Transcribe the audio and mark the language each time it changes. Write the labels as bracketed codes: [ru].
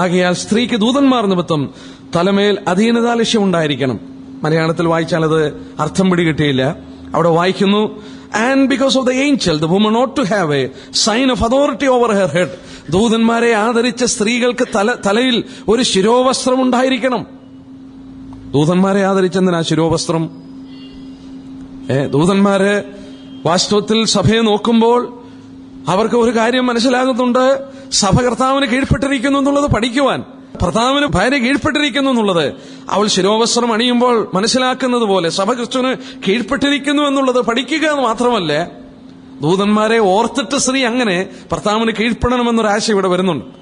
[ml] ആകയാൽ സ്ത്രീക്ക് ദൂതന്മാർ നിമിത്തം തലമേൽ അധീനതാലക്ഷ്യം ഉണ്ടായിരിക്കണം. മലയാളത്തിൽ വായിച്ചാൽ അത് അർത്ഥം പിടികിട്ടിയില്ല. അവിടെ വായിക്കുന്നു, [en] and because of the angel the woman ought to have a sign of authority over her head. [ml] ദൂതന്മാരെ ആദരിച്ച സ്ത്രീകൾക്ക് തലയിൽ ഒരു ശിരോവസ്ത്രം ഉണ്ടായിരിക്കണം. ദൂതന്മാരെ ആദരിച്ചെന്തിനാ ശിരോവസ്ത്രം? ദൂതന്മാര് വാസ്തവത്തിൽ സഭയെ നോക്കുമ്പോൾ അവർക്ക് ഒരു കാര്യം മനസ്സിലാകുന്നുണ്ട്. സഭ കർത്താവിന് കീഴ്പ്പെട്ടിരിക്കുന്നു എന്നുള്ളത് പഠിക്കുവാൻ. ഭർത്താവിന് ഭാര്യ കീഴ്പ്പെട്ടിരിക്കുന്നു എന്നുള്ളത് അവൾ ശിരോവസ്ത്രം അണിയുമ്പോൾ മനസ്സിലാക്കുന്നത് പോലെ സഭ ക്രിസ്തുവിന് കീഴ്പ്പെട്ടിരിക്കുന്നു എന്നുള്ളത് പഠിക്കുക മാത്രമല്ല, ദൂതന്മാരെ ഓർത്തിട്ട് സ്ത്രീ അങ്ങനെ ഭർത്താവിന് കീഴ്പ്പെടണമെന്നൊരാശ ഇവിടെ വരുന്നുണ്ട്.